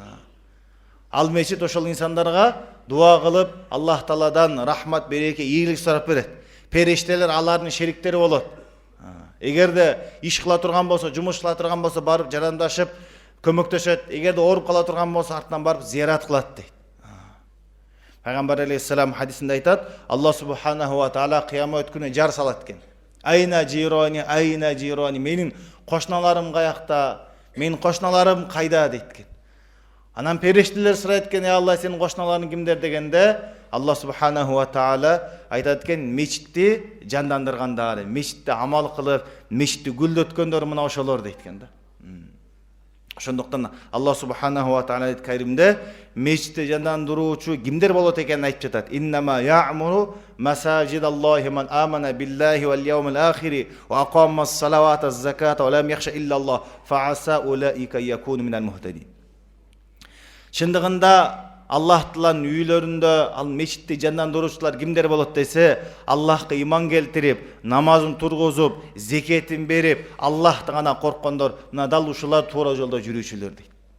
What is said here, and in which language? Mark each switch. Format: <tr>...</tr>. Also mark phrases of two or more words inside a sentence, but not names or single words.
<ky>Ал мечит ошол инсандарга дуа кылып, Аллах Тааладан рахмат, береке, ийгилик сурап берет. Периштелер алардын шериктери болот. Эгерде иш кыла турган болсо, жумуш кыла турган болсо, барып жарандашып, көмөктөшөт. Эгерде ооруп кала турган болсо, артынан барып зиярат кылат дейт. Пайгамбар алейхиссалам хадисинде айтат,</ky> <ar>الله سبحانه وتعالى</ar> <ky>кыямат күнү жар салат экен.</ky> <ar>أين جيراني,</ar> <ky>менин кошналарым каякта, менин кошналарым кайда дейт экен. Анан периштелер сурайт экен, Алла, сенин кошналарың кимдер дегенде,</ky> <ar>الله سبحانه وتعالى</ar> <ky>айтат экен, мечитти жандандыргандар, мечитте амал кылып, мечитти гүлдөткөндөр мына ошолор дейт экен да. Ошондуктан</ky> <ar>الله سبحانه وتعالى</ar> <ky>айт Каримде мечитти жандандыруучу кимдер болот экенин айтып жатат.</ky> <ar>إنما يعمر مساجد الله من آمن بالله واليوم الآخر وأقام الصلاة وآتى الزكاة ولم يخش إلا الله فعسى أولئك أن يكونوا من المهتدين.</ar> <ky>Чындыгында Аллах Тааланын үйлөрүндө ал мечитти жандандыруучулар кимдер болот десе, Аллахка иман келтирип, намазын тургузуп, зекетин берип, Аллахтан гана корккондор, мына дал ушулар туура жолдо жүрүүчүлөр дейт.</ky>